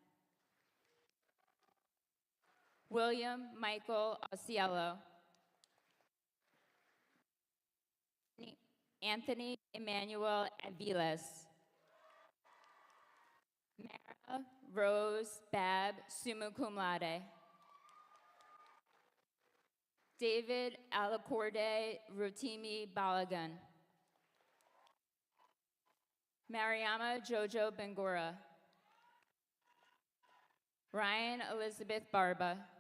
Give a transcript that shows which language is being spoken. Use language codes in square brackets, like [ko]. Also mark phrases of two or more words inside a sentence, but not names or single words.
[en] William Michael Osiello. Anthony Emmanuel Aviles. Mara Rose Bab, [la] summa cum laude. [en] David Alacorde Rotimi Balagan. Mariama Jojo Bangura. Ryan Elizabeth Barba.